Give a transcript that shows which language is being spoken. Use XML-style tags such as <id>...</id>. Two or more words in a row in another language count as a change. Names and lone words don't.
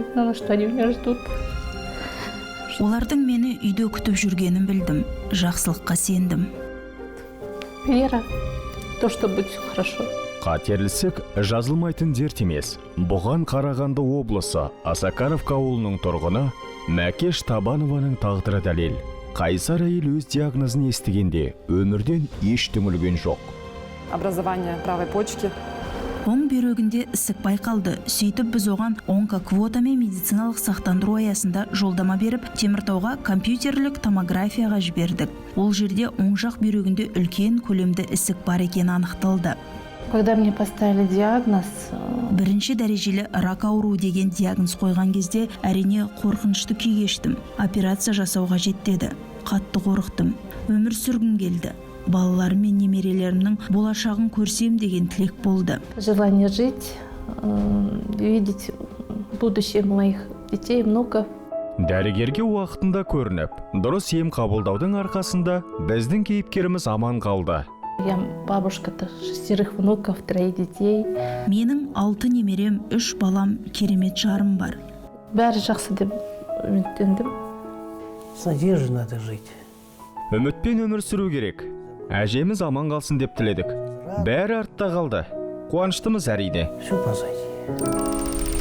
<ru>знала, что они меня ждут.</ru> <kk>Олардың мені үйде күтіп жүргенін білдім. Жақсылыққа сендім.</kk> <ru>Вера, то, что будет все хорошо.</ru> <kk>Қатерлісік жазылмайтын дерт емес. Бұған Қарағанды облысы Асакаровка ауылының тұрғыны Мәкеш Табанованың тағдыры дәлел. Қайсар әйел өз диагнозын естігенде өмірден еш түңілген жоқ.</kk> <ru>Образование правой почки.</ru> <kk>Оң бүйрегінде ісік байқалды. Сөйтіп біз оған онкоквота мен медициналық сақтандыру аясында жолдама беріп, Теміртауға компьютерлік томографияға жібердік. Ол жерде оң жақ бүйрегінде үлкен көлемді ісік бар екені анықталды.</kk> <ru>Когда мне поставили диагноз,</ru> <kk>Бірінші дәрежелі рак ауру деген диагноз қойған кезде әрине қорқынышты күй кештім. Операция жасауға жетті. Қатты қорықтым. Өмір сүргім келді. Балаларым мен немерелерімнің болашағын көрсем деген тілек болды.</kk> <ru>желание жить, видеть будущее моих детей, внуков.</ru> <kk>Дәрігерге уақытында көрініп, дұрыс ем қабылдаудың арқасында біздің кейіпкеріміз аман қалды.</kk> <ru>Я бабушка-то 6 внуков, 3 детей.</ru> <kk>Менің 6 немерем, 3 балам, керемет жарым бар. Бәрі жақсы деп үміттендім.</kk> <ru>С надеждой надо жить.</ru> <kk>Үмітпен өмір сүру керек. Әжеміз аман қалсын деп тіледік. Бәрі артта қалды. Қуаныштымыз әрине.</kk> <ru>Все позади.</ru>